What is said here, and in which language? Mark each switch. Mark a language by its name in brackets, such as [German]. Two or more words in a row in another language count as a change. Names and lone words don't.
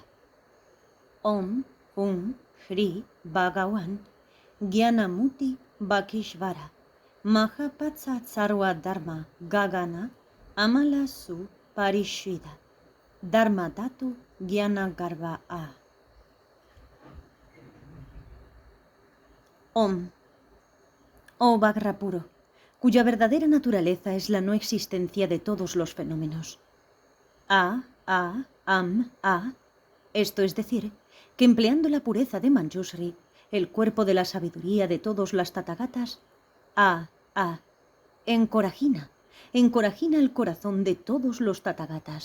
[Sanskrit] Om Hum Hri Bhagavan Gyanamuti Bakishvara Mahapatsa Sarva Dharma Gagana Amalasu Parishvida Dharma Datu Gyana Garva A. Om. [Spanish] Oh Vajra puro, cuya verdadera naturaleza es la no existencia de todos los fenómenos. A, esto es decir, que empleando la pureza de Manjushri, el cuerpo de la sabiduría de todos las Tathagatas, encorajina el corazón de todos los Tathagatas.